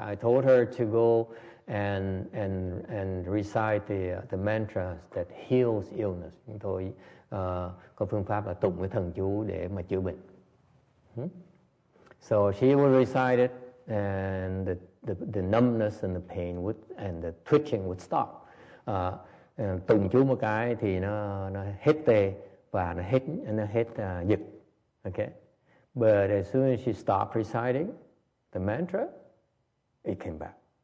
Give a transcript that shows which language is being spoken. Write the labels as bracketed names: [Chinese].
[English] I told her to go and recite the mantras that heals illness. [Vietnamese] Chúng tôi có phương pháp là tụng cái thần chú để mà chữa bệnh. [English] So she would recite it, and the numbness and the pain and the twitching would stop. [Vietnamese] Tụng chú một cái thì nó hết tê và nó hết giật. [English] Okay. But as soon as she stopped reciting the mantra, it came back.